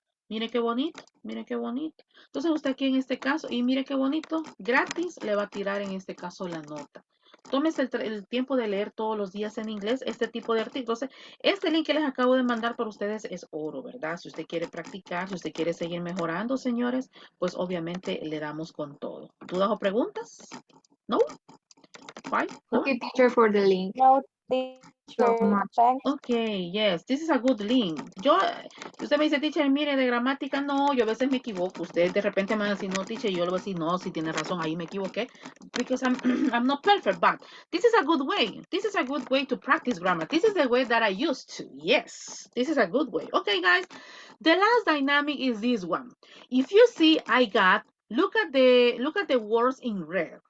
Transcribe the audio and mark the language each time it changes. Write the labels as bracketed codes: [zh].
[es] Mire qué bonito, mire qué bonito. Entonces usted aquí en este caso, y mire qué bonito, gratis le va a tirar en este caso la nota. Tómese el tiempo de leer todos los días en inglés este tipo de artículos. Este link que les acabo de mandar para ustedes es oro, ¿verdad? Si usted quiere practicar, si usted quiere seguir mejorando, señores, pues obviamente le damos con todo. ¿Dudas o preguntas? ¿No? ¿Five? ¿Four? [en] Okay, teacher, for the link. No, So teacher, much. thanks. Okay, yes, this is a good link. [es] Usted me dice, teacher, mire, de gramática, no, yo a veces me equivoco. Usted de repente me va a decir, no, teacher, yo le voy a decir, no, si tiene razón, ahí me equivoqué. [en] Because I'm, I'm not perfect, but this is a good way. This is a good way to practice grammar. This is the way that I used to. Yes, this is a good way. Okay, guys, the last dynamic is this one. If you see, look at the words in red.